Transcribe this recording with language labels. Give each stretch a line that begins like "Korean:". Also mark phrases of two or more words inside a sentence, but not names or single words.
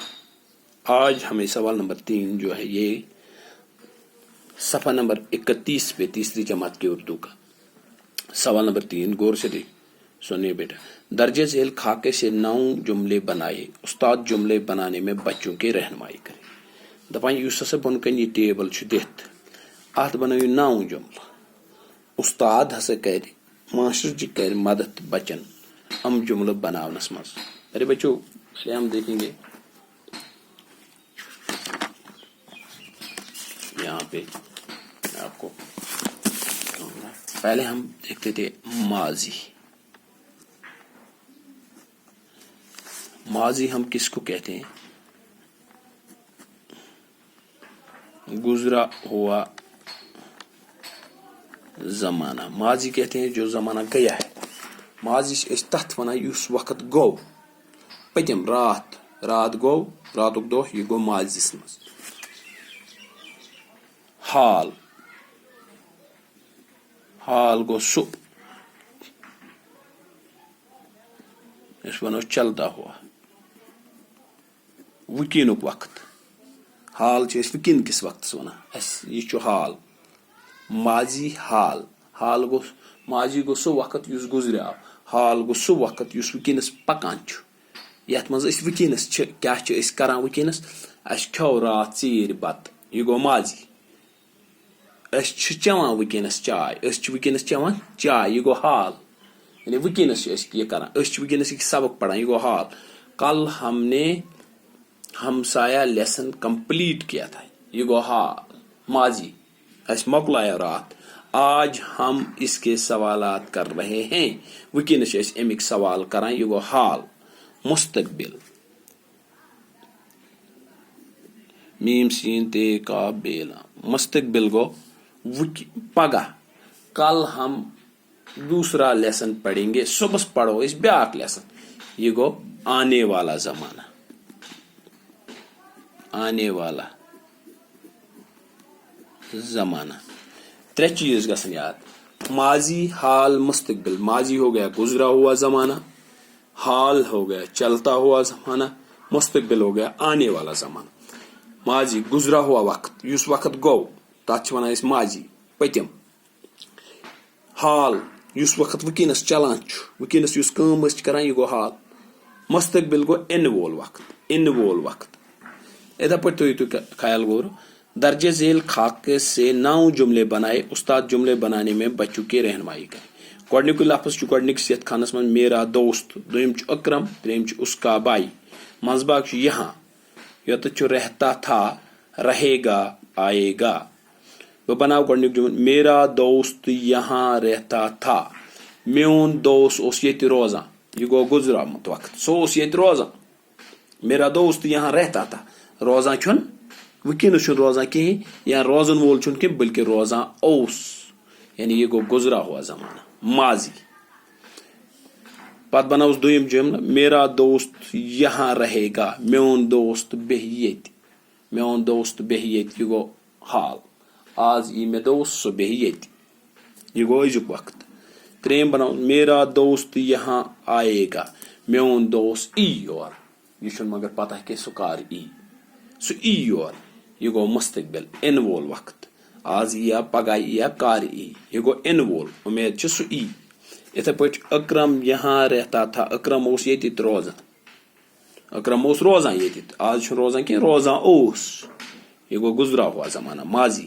Urdu: آج ہمیں سوال نمبر 3 جو ہے یہ صفحہ نمبر 31 پہ تیسری جماعت کی اردو کا سوال نمبر 3 غور سے سنیے بیٹا. درج ذیل خاکے سے 9 جملے بنائے. استاد جملے بنانے میں بچوں کی رہنمائی کرے.
Kashmiri: دپان یُس ہسا بۄن کَنہِ یہ ٹیبل چھُ دِتھ اتھ بنٲیِو 9 جملہٕ. استاد ہسا کرِ ماسٹر جی کرِ مدد بچن ام جملہ بناونس منٛز.
Urdu: ارے بچوں پہلے ہم دیکھیں گے یہاں پہ آپ کو پہلے ہم دیکھتے تھے ماضی. ماضی ہم کس کو کہتے ہیں. گزرا ہوا زمانہ. ماضی کہتے ہیں جو زمانہ گیا ہے.
Kashmiri: ماضی چھِ تتھ ونان یُس وقت گوٚو پٔتِم رات گوٚو راتُک دۄہ یہِ گوٚو ماضیس منٛز. حال گوٚو سُہ أسۍ ونو
Urdu: چلتا ہوا.
Kashmiri: وٕنکیٚنُک وقت حال چھِ أسۍ وٕنکیٚن کِس وقتس ونان. اسہِ یہِ چھُ حال. ماضی حال گوٚو ماضی گوٚو سُہ وقت یُس گُزریو. حال گوٚو سُہ وقت یُس وٕنکیٚنس پکان چھُ. یتھ منٛز أسۍ وٕنکیٚنس چھِ کیاہ چھِ أسۍ کران وٕنکیٚنس. اسہِ کھیوٚو راتھ ژیٖرۍ بتہٕ یہِ گوٚو ماضی. أسۍ چھِ چٮ۪وان وٕنکیٚنس چاے. أسۍ چھِ وٕنکیٚنس چٮ۪وان چاے یہِ گوٚو حال. یعنی وٕنکیٚنس چھِ أسۍ یہِ کران. أسۍ چھِ وٕنکیٚنس یہِ سبق پران یہِ گوٚو حال.
Urdu: کل ہم نے ہمسایہ لیسن کمپلیٹ کیا تھا یہ گو حال ماضی.
Kashmiri: اسہِ مۄکلایو راتھ.
Urdu: آج ہم اس کے سوالات کر رہے ہیں.
Kashmiri: وٕنکیٚنس چھِ أسۍ امیِکۍ سوال کران یہِ گوٚو حال.
Urdu: مستقبل میم سین تے کا بیلا.
Kashmiri: مستقبل گو پگہ.
Urdu: کل ہم دوسرا لیسن پڑھیں گے.
Kashmiri: صبح پڑھو اس بیاکھ لیسن یہ گو
Urdu: آنے والا زمانہ. آنے والا زمانہ.
Kashmiri: 3 چیز گژھن یاد. ماضی حال مستقبل.
Urdu: ماضی ہو گیا گزرا ہوا زمانہ. حال ہو گیا چلتا ہوا زمانہ. مستقبل ہو گیا آنے والا زمانہ.
Kashmiri: ماضی
Urdu: گزرا ہوا وقت
Kashmiri: یُس وقت گوٚو تتھ چھِ ونان أسۍ ماضی پٔتِم. حال یُس وقت وٕنکیٚنس چلان چھُ وٕنکیٚنس یُس کٲم أسۍ چھِ کران یہِ گوٚو حال. مستقبل گوٚو یِنہٕ وول وقت. ادھر پٲٹھۍ تُہۍ خیال غور.
Urdu: درج ذیل خاکے سے 9 جملے بنائے. استاد جملے بنانے میں بچوں کی رہنمائی کرے.
Kashmiri: گۄڈنیُکُے لفظ چھُ گۄڈنِکِس یتھ خانس منٛز
Urdu: میرا دوست.
Kashmiri: دوٚیِم چھُ اکرم. ترٛیٚیِم چھُ
Urdu: اس کا بھائی.
Kashmiri: منٛزباگ چھُ یہاں. یوٚتَتھ چھُ
Urdu: رہتا تھا رہے گا آئے گا.
Kashmiri: بہٕ بناو گۄڈنیُک جملہٕ
Urdu: میرا دوست یہاں رہتا تھا.
Kashmiri: میون دوست اوس ییٚتہِ روزان. یہِ گوٚو گُزریومُت وقت. سُہ اوس ییٚتہِ روزان.
Urdu: میرا دوست یہاں رہتا تھا.
Kashmiri: روزان چھُنہٕ وٕنکیٚنس چھُنہٕ روزان کِہینۍ یا روزن وول چھُنہٕ کینٛہہ بلکہِ روزان اوس.
Urdu: یعنی یہ گوٚو گُزرا ہوا زمانہ ماضی.
Kashmiri: پتہٕ بناوُس دوٚیِم جملہٕ
Urdu: میرا دوست یہاں رہے گا.
Kashmiri: میون دوست بیٚہہِ ییٚتہِ. میون دوست بیٚہہِ ییٚتہِ یہِ گوٚو حال. آز یی مےٚ دوست سُہ بیٚہہِ ییٚتہِ. یہِ گوٚو أزیُک وقت. ترٛیٚیِم بناوُس
Urdu: میرا دوست یہاں آئے گا.
Kashmiri: میون دوست یی یور. یہ چھُنہٕ مگر پتہ کینٛہہ سُہ کر یی. سُہ یی یور. یہ گوٚو مستقبل یِنہٕ وول وقت. आज या पगह या कार ई, ये गो इन वोल, उम्मीद छ सु ई। इथे पट
Urdu: अकरम یہاں رہتا تھا,
Kashmiri: अकरम ओस ये रोजान, अकरम ओस रोजान ये, आज रोजान कि रोजान ओस, ये गो
Urdu: گزرا ہوا زمانہ
Kashmiri: माजी।